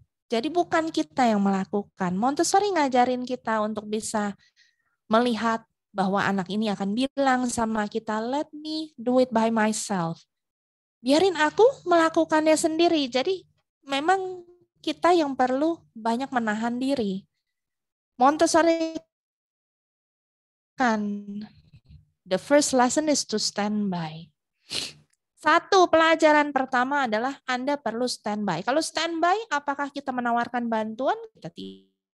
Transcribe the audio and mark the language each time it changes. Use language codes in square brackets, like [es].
[id] Jadi bukan kita yang melakukan. Montessori ngajarin kita untuk bisa melihat bahwa anak ini akan bilang sama kita, [en] let me do it by myself. [id] Biarin aku melakukannya sendiri. Jadi memang kita yang perlu banyak menahan diri. [en] Montessori kan, the first lesson is to stand by. [id] Satu, pelajaran pertama adalah Anda perlu standby. Kalau standby, apakah kita menawarkan bantuan? Kita tidak.